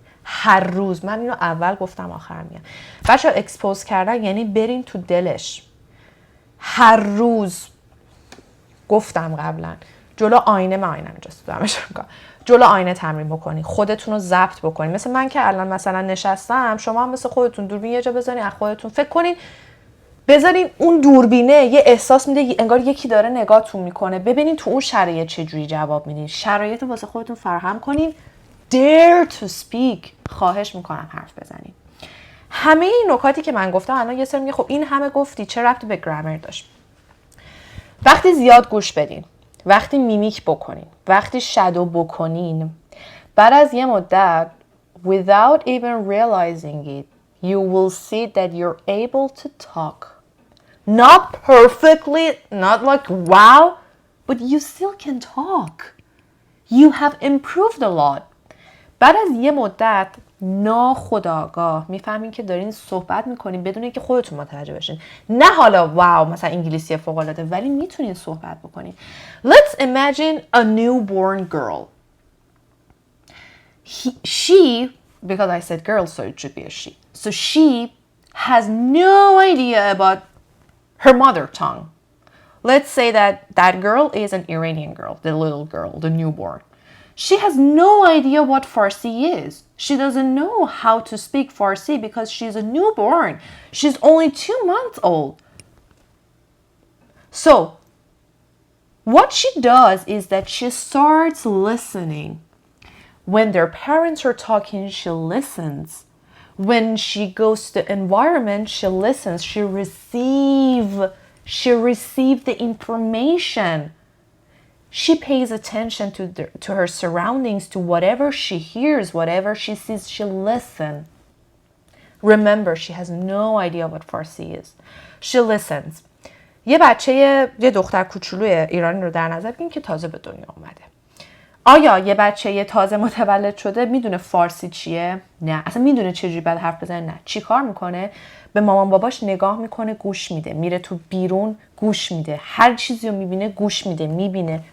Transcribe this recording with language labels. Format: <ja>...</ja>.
<fa>هر روز. من اینو اول گفتم آخر میگم. بچه اکسپوز کردن یعنی برین تو دلش. هر روز. گفتم قبلا. جلو آینه من آینه اینجاست دارمش میکنم. جلو آینه تمرین بکنین. خودتون رو ضبط بکنین. مثل من که الان مثلا نشستم شما هم مثل خودتون دوربین یه جا بذارین از خودتون فکر کنین. بذارین اون دوربینه یه احساس میده انگار یکی داره نگاهتون میکنه. ببینین تو اون شرایط چجوری جواب میدین. شرایط رو واسه خودتون فراهم کنین.</fa> <en>Dare to speak.</en> <fa>خواهش میکنم حرف بزنین. همه این نکاتی که من گفتم الان یه سری میگه خب این همه گفتی چه ربطی به گرامر داشت؟ وقتی زیاد گوش بدین، وقتی میمیک بکنین، وقتی شادو بکنین، بعد از یه مدت</fa> <en>without even realizing it you will see that you're able to talk. Not perfectly, not like wow, but you still can talk. You have improved a lot. بعد از یه مدت ناخودآگاه میفهمین که دارین صحبت میکنین بدون اینکه خودتون متوجه بشین. نه حالا واو مثلا انگلیسی فوق العاده ولی میتونین صحبت بکنین. Let's imagine a newborn girl. She, because I said girl so it should be a she. So she has no idea about her mother tongue. Let's say that girl is an Iranian girl, the little girl, the newborn. She has no idea what Farsi is. She doesn't know how to speak Farsi because she's a newborn. She's only 2 months old. So, what she does is that she starts listening. When their parents are talking, she listens. When she goes to the environment, she listens. She receives the information. She pays attention to her surroundings, to whatever she hears, whatever she sees, she listens. Remember, she has no idea what Farsi is. She listens.</en> <fa>یه دختر کوچولوی ایرانی رو در نظر بگیریم که تازه به دنیا اومده. آیا یه بچه تازه متولد شده میدونه فارسی چیه؟ نه. اصلا میدونه چجوری باید حرف بزنه؟ نه. چی کار میکنه؟ به مامان باباش نگاه میکنه، گوش میده. میره تو بیرون، گوش میده. هر چیزی رو میبینه، گوش میده، میبینه.</fa>